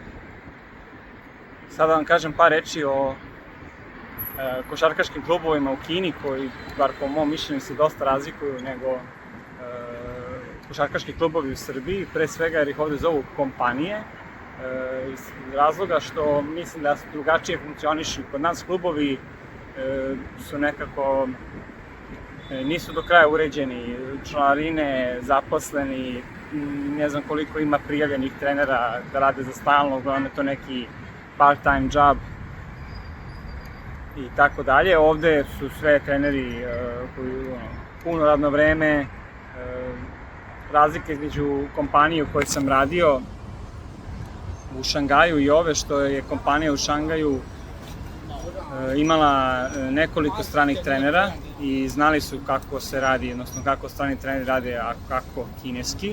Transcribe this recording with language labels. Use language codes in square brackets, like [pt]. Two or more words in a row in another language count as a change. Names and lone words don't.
[sr] Sada vam kažem par reči o košarkaškim klubovima u Kini koji, bar po mom mišljenju, se dosta razlikuju nego košarkaški klubovi u Srbiji, pre svega jer ih ovde zovu kompanije, iz razloga što mislim da drugačije funkcionišu. Kod nas klubovi su nekako, nisu do kraja uređeni, članarine, zaposleni, ne znam koliko ima prijavljenih trenera da rade za stalno, uglavnom je to neki [en] part-time job [sr] i tako dalje. Ovde su sve treneri koji puno radno vreme. Razlika između kompanije u kojoj sam radio u Šangaju i ove, što je kompanija u Šangaju imala nekoliko stranih trenera i znali su kako se radi, odnosno kako strani treneri rade, a kako kineski.